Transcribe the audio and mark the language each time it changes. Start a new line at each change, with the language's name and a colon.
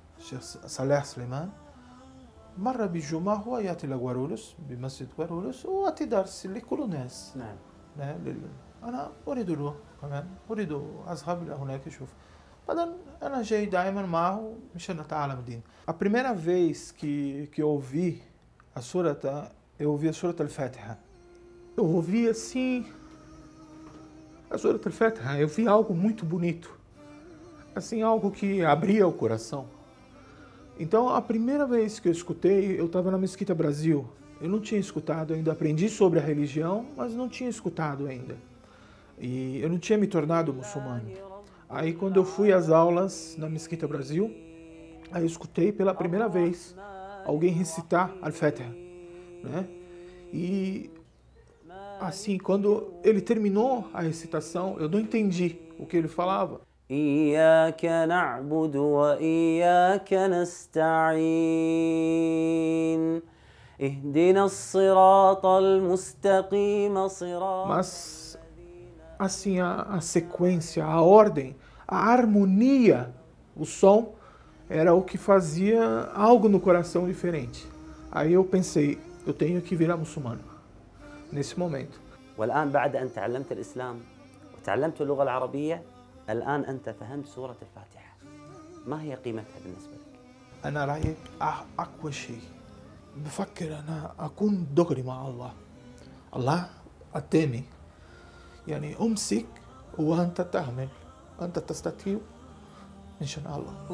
Arabic: الشيخ صالح سليمان مرة بالجمعة هو يأتي لغوارولوس بمسجد غوارولوس ويأتي درس لكل الناس. نعم. أنا أريد له كمان، أريد أذهب إلى هناك أشوف. بعدين أنا جاي دائما معه مشان نتعلم الدين.
Portuguese: A primeira vez que eu ouvi a surata, eu ouvi a surata al-Fatiha. Eu ouvi assim a surata al-Fatiha, eu vi algo muito bonito. Assim, algo que abria o coração. Então, a primeira vez que eu escutei, eu estava na Mesquita Brasil. Eu não tinha escutado ainda, aprendi sobre a religião, mas não tinha escutado ainda. E eu não tinha me tornado muçulmano. Aí, quando eu fui às aulas na Mesquita Brasil, aí eu escutei pela primeira vez alguém recitar Al-Fatiha, né? E, assim, quando ele terminou a recitação, eu não entendi o que ele falava.
Arabic: إياك نعبد وإياك نستعين اهدنا الصراط المستقيم صراط.
Portuguese: Mas, assim, a sequência, a ordem, a harmonia, o som, era o que fazia algo no coração diferente. Aí eu pensei, eu tenho que virar muçulmano, nesse momento.
Arabic: والآن بعد أن تعلمت الإسلام وتعلمت اللغة العربية الآن أنت فهمت سورة الفاتحة، ما هي قيمتها بالنسبة لك؟ أنا رأيي أقوى شيء بفكر أنا أكون دغري مع الله. الله قدامي، يعني أمسك وأنت تعمل، أنت تستطيع إن شاء الله.